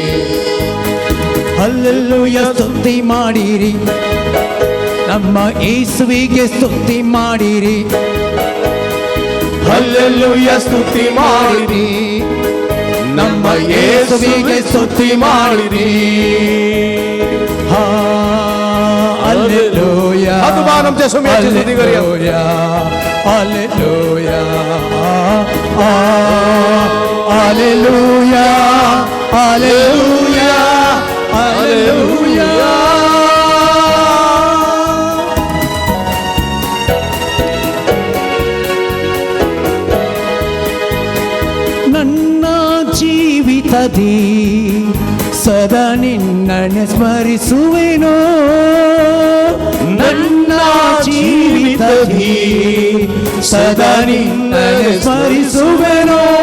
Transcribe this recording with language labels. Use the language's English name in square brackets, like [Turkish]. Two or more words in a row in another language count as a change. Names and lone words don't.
[Kannada] ಹಲ್ಲೆಲೂಯ ಸ್ತುತಿ ಮಾಡಿರಿ, ನಮ್ಮ ಯೇಸುವಿಗೆ ಸ್ತುತಿ ಮಾಡಿರಿ, ಹಲ್ಲೆಲೂಯ ಸ್ತುತಿ ಮಾಡಿರಿ, ನಮ್ಮ ಯೇಸುವಿಗೆ ಸ್ತುತಿ ಮಾಡಿರಿ. ಹಲ್ಲೆಲೂಯ, [Konkani] आमच्या सोम्याची स्तुती करूया. [Latin] Alleluia, Alleluia, Alleluia, Alleluia. [Kannada] ನನ್ನ ಜೀವಿತದಿ ಸದಾ ನಿನ್ನನ್ನು ಸ್ಮರಿಸುವೆನೋ, ನನ್ನ ಜೀವಿತದಿ ಸದಾ ನಿನ್ನನ್ನು ಸ್ಮರಿಸುವೆನೋ,